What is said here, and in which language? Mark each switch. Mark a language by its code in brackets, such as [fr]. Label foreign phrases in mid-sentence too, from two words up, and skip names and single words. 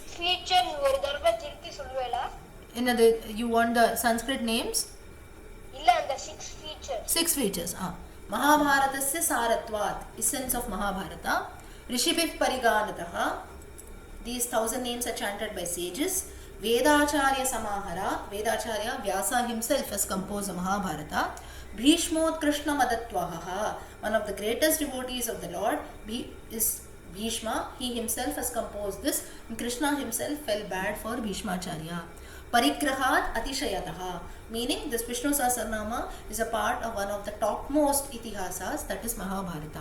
[ta] Feature ஒரு தடவை திருப்பி சொல்லுவேளா? [en] You want the Sanskrit names? [ta] இல்ல அந்த 6 features. [en] 6 features. [sa] महाभारतस्य सारत्वात्, [en] essence of Mahabharata. [sa] ऋषिभिः परिगणनतः, [en] these 1000 names are chanted by sages. [sa] वेदाचार्य समाहारः, [en] Vedacharya Vyasa himself has composed the Mahabharata. [sa] भीष्मोत कृष्ण मदत्वः, [en] one of the greatest devotees of the Lord is Bhishma. He himself has composed this, and Krishna himself fell bad for Bhishmacharya. [sa] परिग्रहात् अतिशयतः, [en] meaning this Vishnu Sahasranama is a part of one of the topmost itihasas, that is Mahabharata.